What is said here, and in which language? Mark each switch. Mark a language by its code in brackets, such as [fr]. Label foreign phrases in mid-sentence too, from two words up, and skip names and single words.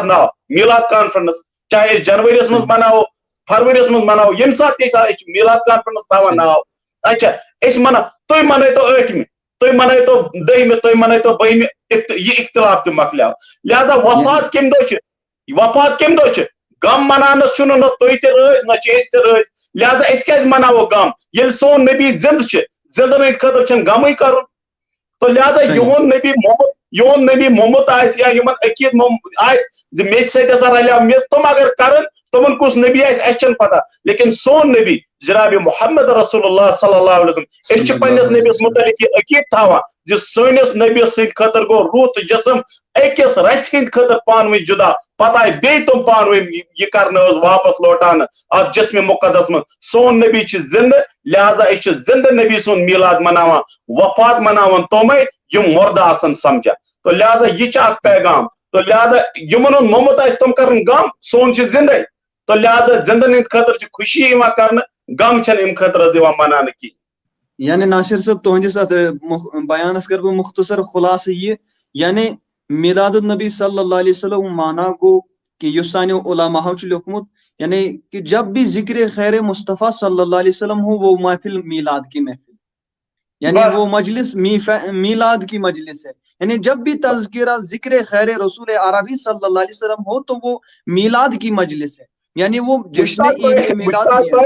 [ks] ناو میلاد کانفرنس چاہے أسۍ جنؤریَس منٛز مناوو فروریَس منٛز مناوو ییٚمہِ ساتہٕ تہِ أسۍ چھِ میلاد کانفرنس تھاوان ناو اچھا أسۍ مناو تُہۍ منٲیتو 8مہِ تُہۍ منٲیتو 2ہمہِ تُہۍ منٲیتو 2ہمہِ یہ اختلاف تہِ مکلیو لہذا وفات کمہِ دۄہ چھِ وفات کمہِ دۄہ چھِ غم مناونس چھُنہٕ نہ تُہۍ تہِ رٲضۍ نہ چھِ أسۍ تہِ رٲضۍ لہذا أسۍ کیازِ مناوو غم ییٚلہِ سون نبی زنٛدٕ چھِ زنٛدن ہٕنٛدِ خٲطرٕ چھُنہٕ غمٕے کرُن تو لہذا یہُنٛد نبی موٚمُت آسہِ یا یِمن عقیٖد آسہِ زِ مےٚ سۭتۍ ہسا رلیو میٚژ تِم اگر کرن تِمن کُس نبی آسہِ اَسہِ چھنہٕ پتہ لیکن سون نبی جناب محمد رسول اللہ صلی [ar] اللہ علیہ وسلم [ks] أسۍ چھِ پننِس نبیس متعلق یہ عقیٖد تھاوان زِ سٲنِس نبیس سٕنٛدِ خٲطرٕ گوٚو روح تہٕ جسم أکِس رژھِ ہٕنٛدِ خٲطرٕ پانہٕ ؤنۍ جدا پتہٕ آیہِ بیٚیہِ تِم پانہٕ ؤنۍ یہ کرنہٕ حظ واپس لوٹاونہٕ اتھ جسمِ مقدس منٛز سون نبی چھِ زنٛدٕ لہذا أسۍ چھِ زنٛدٕ نبی سُنٛد میلاد مناوان وفات مناوان تِمے یِم مردٕ آسن سمجھا تو لہذا یہ چھِ اکھ پیغام تو لہذا یِمن ہُنٛد موٚمُت آسہِ تِم کرن غم سون چھِ زندے تو لہذا زندن ہٕنٛدِ خٲطرٕ چھِ خوشی یِوان کرنہٕ غم چھنہٕ امہِ خٲطرٕ حظ یِوان مناونہٕ کینٛہہ یعنی ناصر صاحب تہندس ات بیانس کر بہ مختصر خلاصہ یہ یعنی میلاد النبی [ar] صلی اللہ علیہ وسلم [ks] مانا گو کہ یس سانو علماء لکھمت [ur] یعنی کہ جب بھی ذکر خیر مصطفیٰ [ar] صلی اللہ علیہ وسلم [ur] ہو وہ محفل میلاد کی محفل یعنی وہ مجلس میلاد کی مجلس ہے یعنی جب بھی تذکرہ ذکر خیر رسول عربی [ar] صلی اللہ علیہ وسلم [ur] ہو تو وہ میلاد کی مجلس ہے یعنی وہ جشن عید میلاد ہے